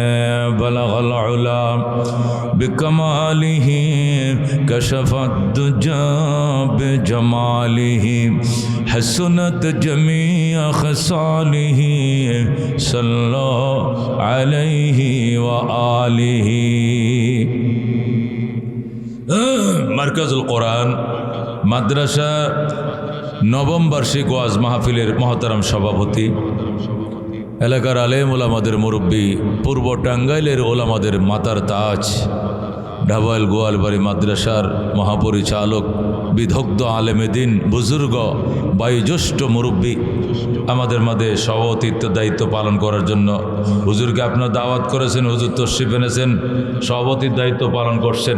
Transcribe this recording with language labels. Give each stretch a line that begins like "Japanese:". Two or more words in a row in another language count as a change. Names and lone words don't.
Arabic: بلغ العلا بکمالہ کشف الدجى بجمالہ حسنت جمیع خصالہ صلی علیہ وآلہ.
Bangla: মার্কাজুল কোরআন মাদ্রাসা নবম বার্ষিক ওয়াজ মাহফিলের মহতারাম সভাপতি, এলাকার আলেম ওলামাদের মুরব্বী, পূর্ব টাঙ্গাইলের ওলামাদের মাতার তাজ, ঢাবাইল গোয়ালবাড়ি মাদ্রাসার মহাপরিচালক, বিদগ্ধ আলেমেদিন, বুজুর্গ, বয়োজ্যেষ্ঠ মুরব্বী, আমাদের মাঝে সভাপতিত্ব দায়িত্ব পালন করার জন্য হুজুরকে আপনার দাওয়াত করেছেন, হুজুর তশরিফ এনেছেন, সভাপতির দায়িত্ব পালন করছেন।